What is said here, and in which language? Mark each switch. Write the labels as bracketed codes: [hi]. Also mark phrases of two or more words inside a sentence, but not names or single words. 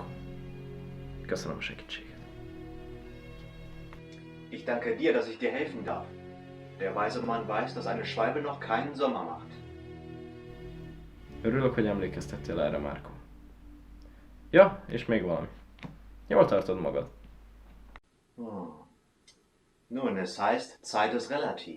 [hu] Köszönöm a segítséget. [de] Ich danke dir, dass ich dir helfen darf. Der weise Mann weiß, dass eine Schwalbe noch keinen Sommer macht. [hu] Örülök, hogy emlékeztettél erre, Márko. Ja, és még valami. Jól tartod magad. [de] Nun, es heißt, Zeit ist relativ.